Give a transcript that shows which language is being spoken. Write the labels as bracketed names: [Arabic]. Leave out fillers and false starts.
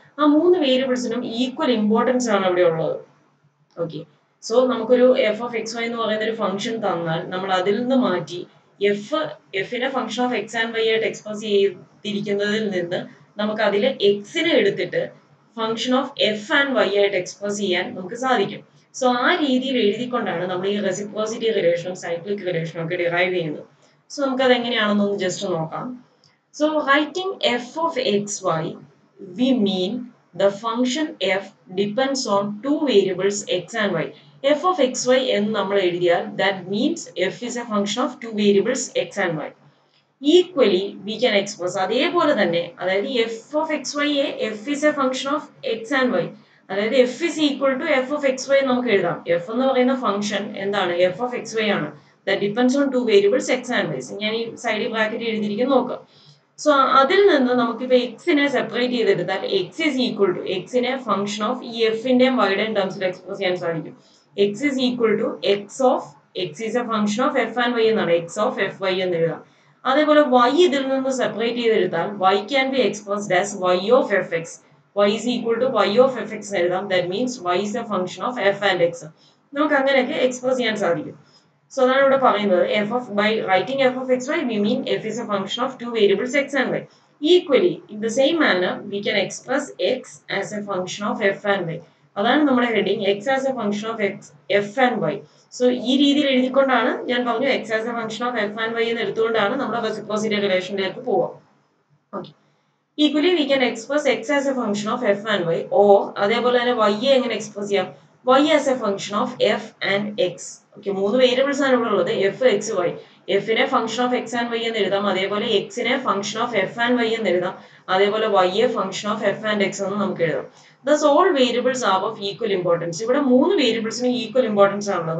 [Malayalam] ആ മൂന്ന് വേരിയബിൾസിനും equal importance ആണ് അവിടെ ഉള്ളത്. ഓക്കെ, സോ നമുക്കൊരു എഫ് ഓഫ് എക്സ് വൈ എന്ന് പറയുന്ന ഒരു ഫംഗ്ഷൻ തന്നാൽ നമ്മൾ അതിൽ നിന്ന് മാറ്റി എഫിനെ function of X and Y ആയിട്ട് എക്സ്പ്രസ് ചെയ്തിരിക്കുന്നതിൽ നിന്ന് നമുക്ക് അതിലെ എക്സിനെ എടുത്തിട്ട് function of F and Y ആയിട്ട് എക്സ്പ്രസ് ചെയ്യാൻ നമുക്ക് സാധിക്കും. സോ ആ രീതിയിൽ എഴുതിക്കൊണ്ടാണ് നമ്മൾ ഈ റെസിപ്രോസിറ്റി റിലേഷനും സൈക്ലിക് റിലേഷനും ഒക്കെ ഡിറൈവ് ചെയ്യുന്നത്. സോ നമുക്കത് എങ്ങനെയാണെന്നൊന്ന് ജസ്റ്റ് നോക്കാം. [English] So writing f of x y, we mean the function f depends on two variables x and y. f of xy [Malayalam] എന്ന് നമ്മൾ എഴുതിയാൽ [English] that means f is a function of two variables x and y. Equally we can express [Malayalam] അതേപോലെ തന്നെ, അതായത് [English] f of xy f is a function of x and y, അതായത് f is equal to f of xy [Malayalam] നമുക്ക് എഴുതാം. [English] f [Malayalam] എന്ന് പറയുന്ന function എന്താണ്? [English] f of xy ആണ്. that depends on two variables x and y. [Malayalam] ഞാൻ ഈ സൈഡിൽ ബ്രാക്കറ്റ് എഴുതിയിരിക്കുന്നത് നോക്കാം. സോ അതിൽ നിന്ന് നമുക്കിപ്പോ എക്സിനെ സെപ്പറേറ്റ് ചെയ്തെടുത്താൽ [English] x is equal to, [Malayalam] എക്സിനെ function of ഈ എഫിന്റെയും വൈയുടെയും ടേംസിൽ എക്സ്പ്രസ് ചെയ്യാൻ സാധിക്കും. [English] X is equal to x of x is a function of f and y എന്നാണ്. X of f y [Malayalam] എന്ന് എഴുതാം. അതേപോലെ വൈ ഇതിൽ നിന്ന് സെപ്പറേറ്റ് ചെയ്തെടുത്താൽ [English] Y can be expressed as y of f x. Y is equal to y of f x [Malayalam] എഴുതാം. [English] That means y is a function of f and x. [Malayalam] നമുക്ക് അങ്ങനെയൊക്കെ express ചെയ്യാൻ സാധിക്കും. So അതാണ് ഇവിടെ പറയുന്നത്. [English] by writing f of xy we mean f is a function of two variables x and y. Equally, in the same manner we can express x as a function of f and y. [Malayalam] അതാണ് നമ്മുടെ heading, [English] x as a function of f and y. [Malayalam] So ഈ രീതിയിൽ എഴുതിക്കൊണ്ടാണ് ഞാൻ പറഞ്ഞു [English] x as a function of f and y [Malayalam] എന്ന് എടുത്തുകൊണ്ടാണ് നമ്മുടെ reciprocity റിലേഷനിലേക്ക് പോവുക. [English] okay, equally we can express x as a function of f and y, or [Malayalam] അതേപോലെ തന്നെ [English] y [Malayalam] എങ്ങനെ എക്സ്പ്രസ് ചെയ്യാം? [English] y as a function of f and x. [Malayalam] Okay, മൂന്ന് variables ആണ് ഇവിടെ ഉള്ളത്, എഫ് എക്സ് വൈ. എഫിനെ function of X and Y എന്ന് എഴുതാം. അതേപോലെ എക്സിനെ function of F and Y എന്ന് എഴുതാം. അതേപോലെ Y A function of F and X എന്ന് നമുക്ക് എഴുതാം. [English] Thus all variables are of equal importance. [Malayalam] ഇവിടെ മൂന്ന് വേരിയബിൾസിനും ഈക്വൽ ഇമ്പോർട്ടൻസ് ആണുള്ളത്.